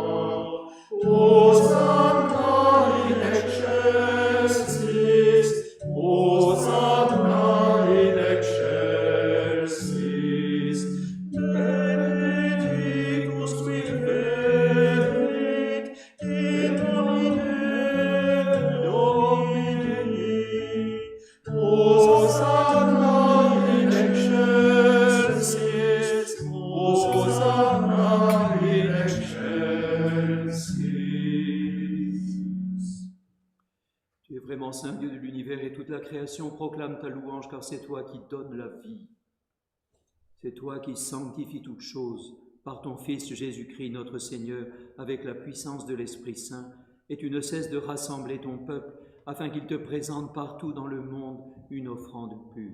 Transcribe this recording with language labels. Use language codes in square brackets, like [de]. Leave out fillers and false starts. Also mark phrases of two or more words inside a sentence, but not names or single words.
[la] Hosanna in excelsis, Hosanna in excelsis, benedictus qui venit in nomine Domini. Hosanna in excelsis, Hosanna in excelsis. [fr] Tu es vraiment saint Dieu de l'univers et toute la création proclame ta louange car c'est toi qui donnes la vie. C'est toi qui sanctifies toutes choses par ton Fils Jésus-Christ notre Seigneur avec la puissance de l'Esprit Saint et tu ne cesses de rassembler ton peuple afin qu'il te présente partout dans le monde une offrande pure.